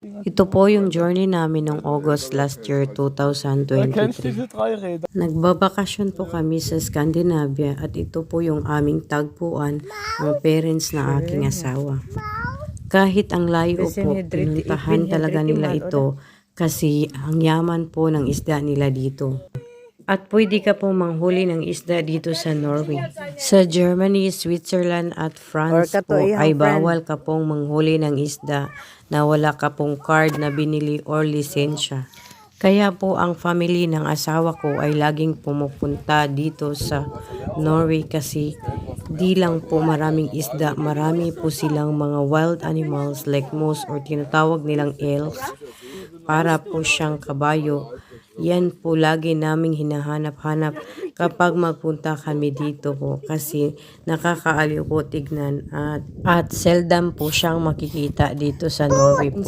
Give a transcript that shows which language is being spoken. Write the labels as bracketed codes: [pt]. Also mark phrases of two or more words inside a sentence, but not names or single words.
[tl] Ito po yung journey namin noong August [en] last year, [de] Kennst du [tl] 2023. [de] diese drei Räder? [tl] Nagbabakasyon po kami sa Scandinavia at ito po yung aming tagpuan ng parents na aking asawa. Kahit ang layo po, pinuntahan talaga nila ito kasi ang yaman po ng isda nila dito. At pwede ka po manghuli ng isda dito sa Norway. Sa Germany, Switzerland at France po ay bawal ka pong manghuli ng isda na wala ka pong card na binili or lisensya. Kaya po ang family ng asawa ko ay laging pumupunta dito sa Norway kasi di lang po maraming isda, marami po silang mga [en] wild animals [tl] like moose or tinatawag nilang elk. Para po siyang kabayo. Yan po lagi naming hinahanap-hanap kapag magpunta kami dito po kasi nakakaaliw po tignan at seldom po siyang makikita dito sa Norway po.